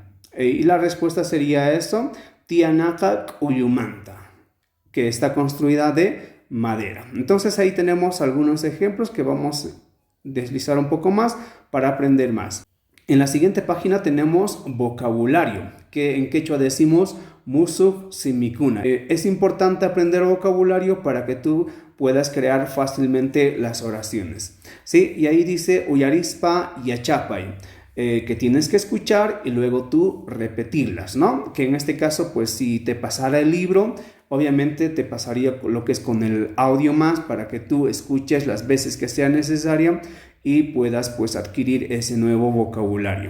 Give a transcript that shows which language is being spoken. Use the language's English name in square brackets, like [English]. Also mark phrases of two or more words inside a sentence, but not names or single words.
[Spanish] Y la respuesta sería eso, [Quechua] Tianaca Uyumanta, [Spanish] que está construida de madera. Entonces ahí tenemos algunos ejemplos que vamos a deslizar un poco más para aprender más. En la siguiente página tenemos vocabulario, que en quechua decimos [Quechua] musuq simikuna. [Spanish] Es importante aprender vocabulario para que tú puedas crear fácilmente las oraciones, ¿sí? Y ahí dice [Quechua] uyarispa yachapay, [Spanish] que tienes que escuchar y luego tú repetirlas, ¿no? Que en este caso, pues si te pasara el libro, obviamente te pasaría lo que es con el audio más para que tú escuches las veces que sea necesaria y puedas pues adquirir ese nuevo vocabulario.